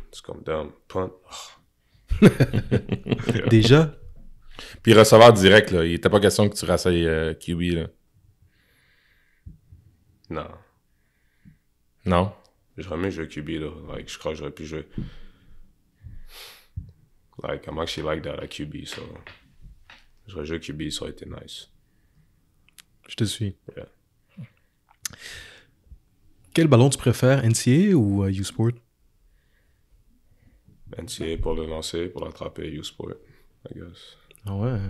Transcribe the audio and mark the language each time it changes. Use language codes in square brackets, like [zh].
[fr] C'est comme, damn, punt. Oh. Déjà? Puis receveur direct, là, il était pas question que tu rassailles Kiwi, là. Non. Non? J'aurais aimé jouer QB, là. Like, je crois que j'aurais pu jouer. [en] Like, I'm actually like that à QB, so... [fr] J'aurais joué QB, ça aurait été nice. Je te suis. [en] Yeah. [fr] Quel ballon tu préfères, NCAA ou U-Sport? NCAA pour le lancer, pour l'attraper, U-Sport, [en] I guess. [fr] Ah ouais?